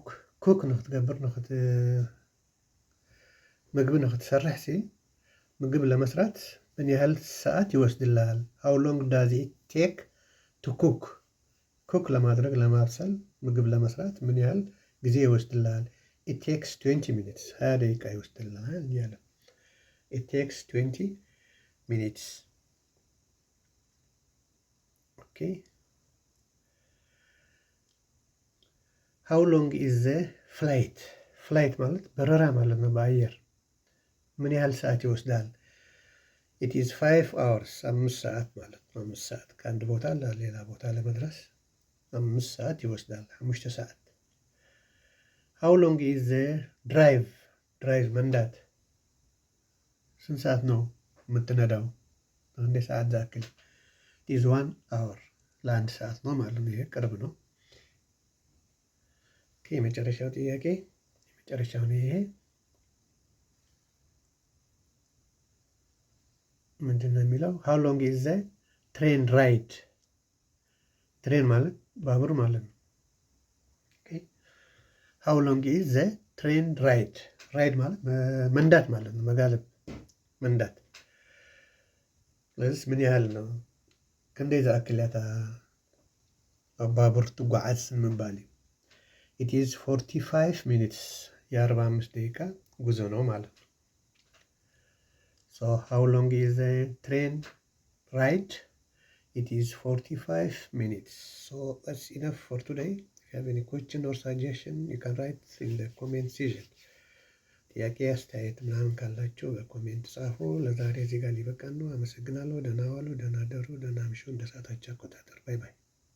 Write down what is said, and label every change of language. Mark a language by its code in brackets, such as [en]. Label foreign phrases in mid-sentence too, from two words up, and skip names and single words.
[am] cook [ti] ንኽትገብር ምግብ ንኽትሰርሕ [am] ምግብ ለመስራት ምን ያህል ሰዓት ይወስድልሃል? [en] how long does it take to cook? [am] ኩክ ለማድረግ ለማብሰል ምግብ ለመስራት ምን ያህል ጊዜ ይወስድልሃል? [en] it takes 20 minutes. [am] 20 ደቂቃ ይወስድልሃል እያለ [en] it takes 20 minutes. okay how long is the flight? [am] flight ማለት በረራ ማለት ነው። በአየር ምን ያህል ሰዓት ይወስዳል? [en] it is 5 hours. [am] 5 ሰዓት ማለት ነው። 5 ሰዓት ከአንድ ቦታ ለሌላ ቦታ ለመድረስ 5 ሰዓት ይወስዳል። 5 ሰዓት። [en] how long is the drive? [am] መንዳት ስንት ሰዓት ነው የምትነዳው? አንድ ሰዓት ያክል [en] it is 1 hour. [am] ለአንድ ሰዓት ነው ማለት ነው። ይሄ ቅርብ ነው። የመጨረሻው ጥያቄ የመጨረሻው ነው ይሄ። ምንድን ነው የሚለው? [en] How long is the train ride? [am] ትሬን ማለት ባቡር ማለት ነው። [en] How long is the train ride? [am] ራይድ ማለት መንዳት ማለት ነው፣ መጋለብ መንዳት። ስለዚህ ምን ያህል ነው? [ti] ክንደይ ዝኣክል እያ ኣብ ባቡር ትጓዓዝ ምባል እዩ። [en] It is 45 minutes፣ [am] የ45 ደቂቃ ጉዞ ነው ማለት ነው። [en] So how long is the train ride? It is 45 minutes. So that's enough for today. If you have any question or suggestion, you can write in the comment section. [am] ጥያቄ አስተያየት ምናምን ካላችሁ በኮሜንት ጻፉ። ለዛሬ እዚህ ጋር ሊበቃን ነው። አመሰግናለሁ። ደህና ዋሉ፣ ደህና ደሩ፣ ደህና ምሹ። እንደ ሰዓታችሁ አቆጣጠር። [en] bye bye።